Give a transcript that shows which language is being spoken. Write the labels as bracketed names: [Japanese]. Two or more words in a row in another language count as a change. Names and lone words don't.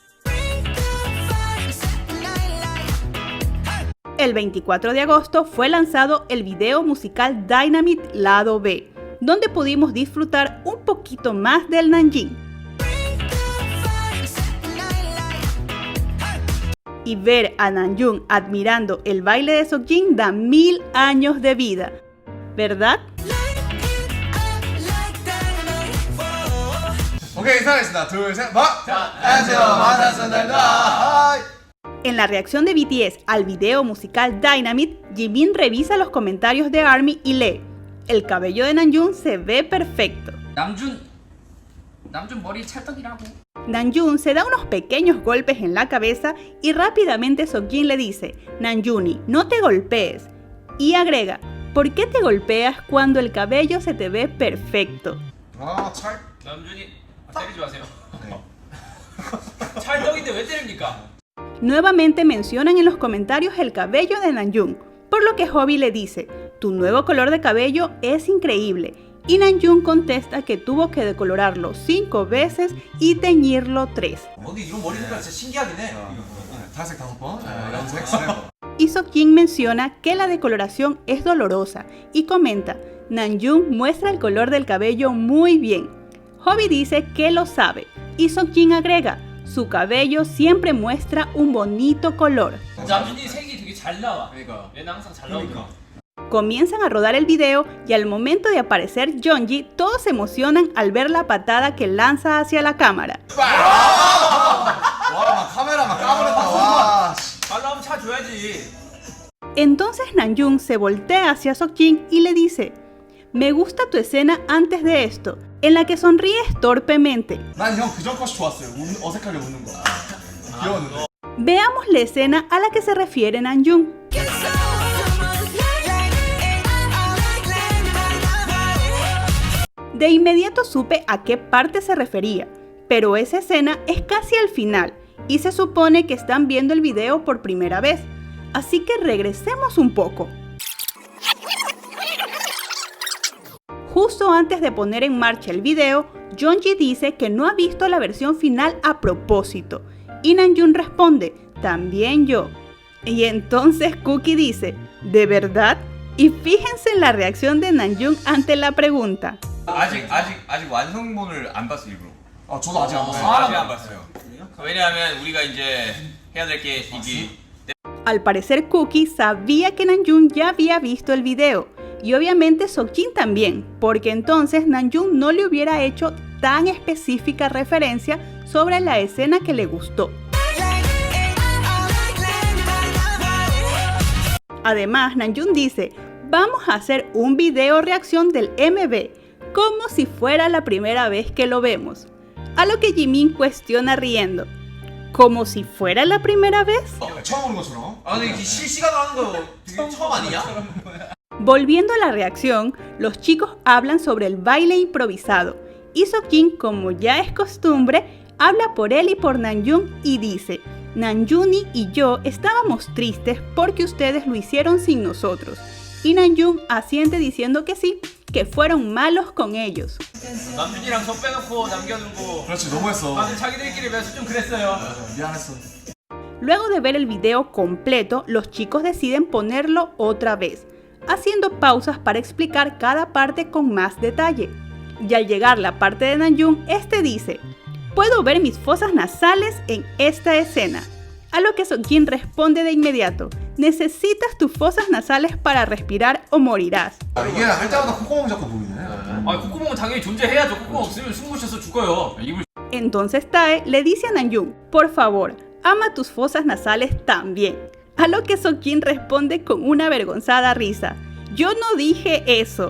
[Spanish] El 24 de agosto fue lanzado el video musical Dynamite Lado B, donde pudimos disfrutar un poquito más del Namjoon. Y ver a Namjoon admirando el baile de Seokjin da 1000 años de vida, ¿verdad? [Korean] 오케이, 인사하겠습니다. 둘, 셋, 안녕하세요, 만났습니다. [Spanish] En la reacción de BTS al video musical Dynamite, Jimin revisa los comentarios de ARMY y lee: el cabello de Namjoon se ve perfecto. [Korean] 남준 머리 찰떡이라고. [Spanish] Namjoon se da unos pequeños golpes en la cabeza y rápidamente Seokjin le dice: Namjoon, no te golpees. Y agrega: ¿por qué te golpeas cuando el cabello se te ve perfecto? [Korean] 남준이 때리지 마세요. 찰떡인데 왜 때립니까? [Spanish] Nuevamente mencionan en los comentarios el cabello de Namjoon, por lo que Hobi le dice: tu nuevo color de cabello es increíble. Y Namjoon contesta que tuvo que decolorarlo 5 veces y teñirlo 3. [Korean] 근데 이런 머리 색깔 진짜 신기하긴 해. 탈색 5번, 염색 3번. [Spanish] Y Seokjin menciona que la decoloración es dolorosa y comenta: Namjoon muestra el color del cabello muy bien. Hobi dice que lo sabe y Seokjin agrega: su cabello siempre muestra un bonito color. [Korean] 남준이 색이 되게 잘 나와. 얘는 항상 잘 나오더라. [Spanish] Comienzan a rodar el video y al momento de aparecer Jeongi, todos se emocionan al ver la patada que lanza hacia la cámara. [Korean] 와, 카메라 막 까버렸다. 와. 잘 나오면 차 줘야지. [Spanish] Entonces Namjoon se voltea hacia Seokjin y le dice: me gusta tu escena antes de esto, en la que sonríes torpemente. [Korean] 난 형 그전 컷이 좋았어요. 어색하게 웃는 거. 귀여웠는데. [Spanish] Veamos la escena a la que se refiere Namjoon. De inmediato supe a qué parte se refería, pero esa escena es casi al final y se supone que están viendo el video por primera vez, así que regresemos un poco. Justo antes de poner en marcha el video, Jeongi dice que no ha visto la versión final a propósito y Namjoon responde: también yo. Y entonces Cookie dice: ¿de verdad? Y fíjense en la reacción de Namjoon ante la pregunta. [Korean] 아직 완성본을 안 봤어 일부러. 저도 아직 안 봤어요. 아직 안 봤어요. 왜냐하면 우리가 이제 해야 될 게 이게. [Spanish] Al parecer Cookie sabía que Namjoon ya había visto el video y obviamente Seokjin también, porque entonces Namjoon no le hubiera hecho tan específica referencia sobre la escena que le gustó. Además, Namjoon dice: vamos a hacer un video reacción del MV, como si fuera la primera vez que lo vemos. A lo que Jimin cuestiona riendo: ¿como si fuera la primera vez? [Korean] 처음 보는 것처럼. 아니 이게 실시간으로 하는 거 되게 처음 아니야? [Spanish] Volviendo a la reacción, los chicos hablan sobre el baile improvisado y Seokjin, como ya es costumbre, habla por él y por Namjoon y dice: Namjoon y yo estábamos tristes porque ustedes lo hicieron sin nosotros. Y Namjoon asiente diciendo que sí, que fueron malos con ellos. [Korean] 남준이랑 저 빼놓고 남겨두고. 그렇지, 너무했어. 다들 자기들끼리 매서 좀 그랬어요. 미안했어. [Spanish] Luego de ver el video completo, los chicos deciden ponerlo otra vez, haciendo pausas para explicar cada parte con más detalle. Y al llegar la parte de Namjoon, este dice: puedo ver mis fosas nasales en esta escena. A lo que Seokjin responde de inmediato: necesitas tus fosas nasales para respirar o morirás. [Korean] 이게 할 때마다 콧구멍 자꾸 보이네. 콧구멍은 당연히 존재해야죠. 콧구멍 없으면 숨 못 쉬어서 죽어요. 입을. [Spanish] Entonces Tae le dice a Namjoon: por favor, ama tus fosas nasales también. A lo que Seokjin responde con una avergonzada risa. Yo no dije eso.